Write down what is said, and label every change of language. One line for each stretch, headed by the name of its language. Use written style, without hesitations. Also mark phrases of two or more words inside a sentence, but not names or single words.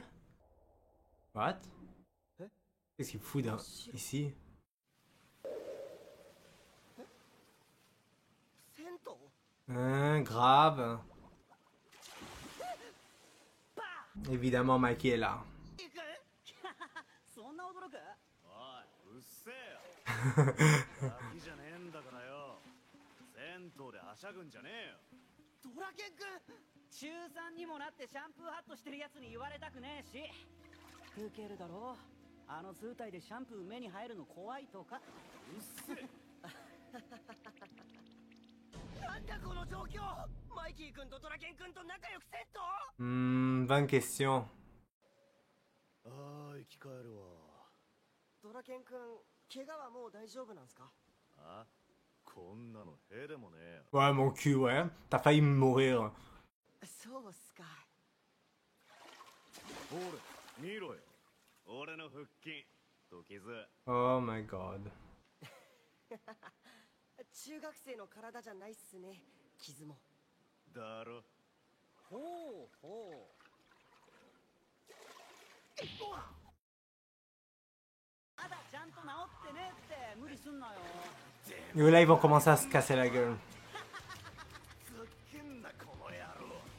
French: What? Qu'est-ce qu'il fout ici? Grave. Évidemment, Mikey est là.
Japanese: そんな驚く？おい、うっせえよ。ガキじゃねえんだからよ。銭湯ではしゃぐんじゃねえよ。ドラケン君、中3にもなってシャンプーハットしてるやつに言われたくねえし、 ウケるだろ。あの図体でシャンプー目に入るの怖いとか。うっせえ。なんだこの状況。マイキー君とドラケン君と仲良くせんと。
French: bonne question.
Japanese: ああ、生き返るわ。ドラケン君、怪我はもう大丈夫なんすか？あ、こんなのへでもねえよ。
French: Ouais, mon cul, ouais. T'as failli mourir.
Japanese: そうっすか。ほれ、見ろよ。俺の腹筋と傷。
English: Oh my god.
Japanese: 中学生の体じゃないっすね。傷も。だろ。ほうほう。まだちゃんと治ってねって無理すんなよ。
French: Et là, ils vont commencer à se casser la gueule.
Japanese: ふざけんなこの野郎。